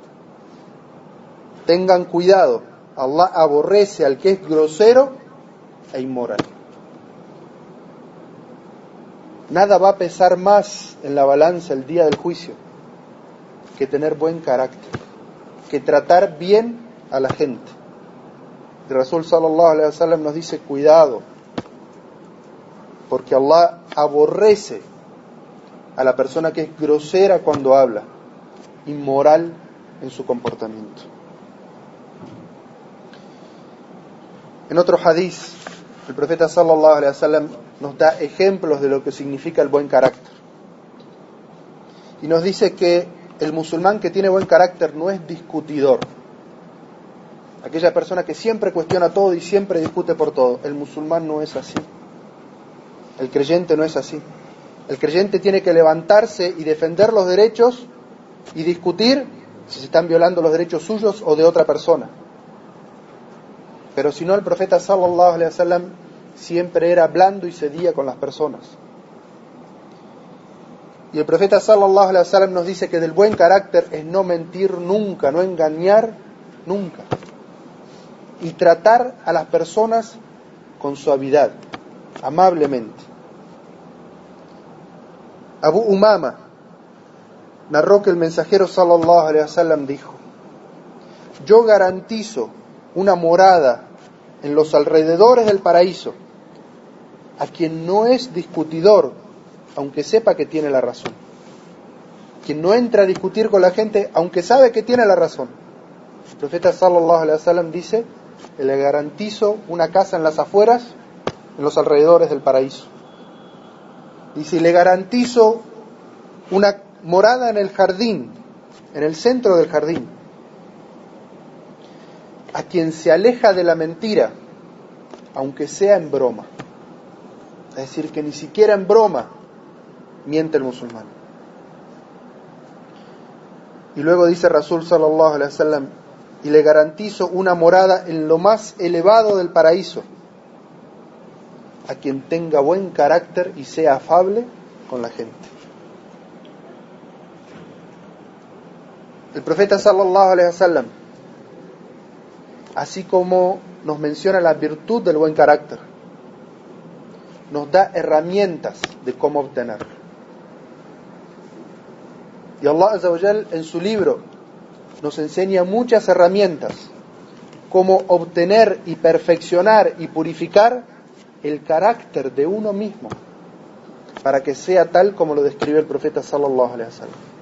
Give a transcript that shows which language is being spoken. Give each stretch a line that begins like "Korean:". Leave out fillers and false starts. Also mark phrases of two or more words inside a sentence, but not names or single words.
Spanish: Tengan cuidado, Allah aborrece al que es grosero e inmoral. Nada va a pesar más en la balanza el día del juicio que tener buen carácter, que tratar bien a la gente. El Rasul
Arabic: صلى الله عليه وسلم
Spanish: nos dice: cuidado, porque Allah aborrece a la persona que es grosera cuando habla, inmoral en su comportamiento. En otro hadiz, el profeta
Arabic: صلى الله عليه وسلم
Spanish: nos da ejemplos de lo que significa el buen carácter. Y nos dice que el musulmán que tiene buen carácter no es discutidor. Aquella persona que siempre cuestiona todo y siempre discute por todo. El musulmán no es así. El creyente no es así. El creyente tiene que levantarse y defender los derechos y discutir si se están violando los derechos suyos o de otra persona. Pero si no, el profeta
Arabic: صلى الله عليه وسلم
Spanish: siempre era blando y cedía con las personas. Y el profeta
Arabic: صلى الله عليه وسلم
Spanish: nos dice que del buen carácter es no mentir nunca, no engañar nunca, y tratar a las personas con suavidad, amablemente. Abu Umama narró que el mensajero
Arabic: صلى الله عليه وسلم
Spanish: dijo: yo garantizo una morada en los alrededores del paraíso a quien no es discutidor, aunque sepa que tiene la razón. Quien no entra a discutir con la gente, aunque sabe que tiene la razón. El profeta
Arabic: صلى الله عليه وسلم
Spanish: dice: le garantizo una casa en las afueras, en los alrededores del paraíso. Dice: le garantizo una morada en el jardín, en el centro del jardín, a quien se aleja de la mentira, aunque sea en broma. Es decir, que ni siquiera en broma miente el musulmán. Y luego dice Rasul
Arabic: صلى الله عليه وسلم:
Spanish: y le garantizo una morada en lo más elevado del paraíso, a quien tenga buen carácter y sea afable con la gente. El profeta
Arabic: صلى الله عليه وسلم,
Spanish: así como nos menciona la virtud del buen carácter, nos da herramientas de cómo obtenerlo. Y Allah
Arabic: عز وجل
Spanish: en su libro nos enseña muchas herramientas cómo obtener y perfeccionar y purificar el carácter de uno mismo para que sea tal como lo describe el profeta
Arabic: صلى الله عليه وسلم.